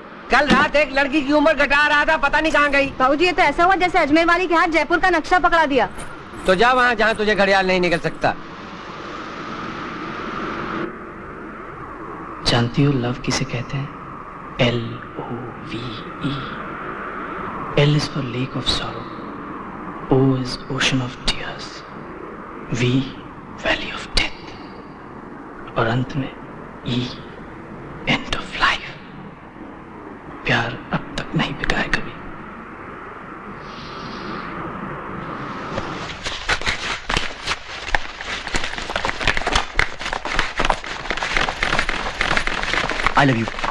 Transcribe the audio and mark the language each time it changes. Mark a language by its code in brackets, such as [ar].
[hi] कल रात एक लड़की की उम्र घटा रहा था, पता नहीं कहाँ गई। बाबूजी, ये तो ऐसा हुआ जैसे अजमेर वाली के हाथ जयपुर का नक्शा पकड़ा दिया। तो जा वहाँ जहाँ तुझे घड़ियाल नहीं निकल सकता। जानती हो लव किसे कहते हैं? [en] LOVE। L is for lake of sorrow, O is ocean of tears, V valley of death, [hi] और अंत में [en] E end of life। [hi] प्यार अब तक नहीं बिका है कभी। [en] I love you।